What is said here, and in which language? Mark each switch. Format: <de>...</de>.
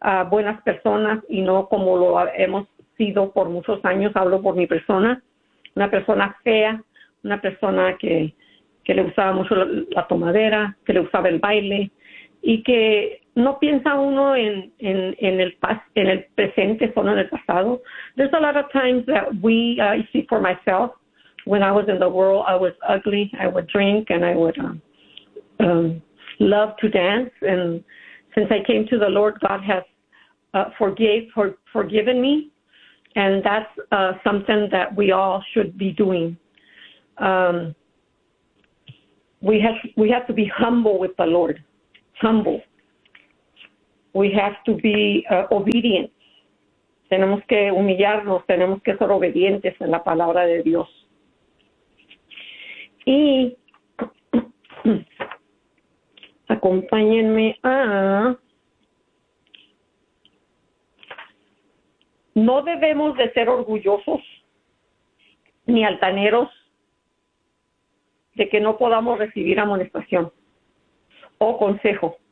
<es>buenas personas y no como lo hemos sido por muchos años, hablo por mi persona, una persona fea, una persona que le gustaba mucho la tomadera, que le gustaba el baile y que no piensa uno en el presente, solo en el pasado.</es> <en>There's a lot of times that I see for myself, when I was in the world, I was ugly, I would drink and I would love to dance. And since I came to the Lord, God has forgiven me. And that's something that we all should be doing. We have to be humble with the Lord. Humble. We have to be obedient.</en> <es>Tenemos que humillarnos, tenemos que ser obedientes en la palabra de Dios. Y acompáñenme a no debemos de ser orgullosos ni altaneros de que no podamos recibir amonestación o consejo.</es>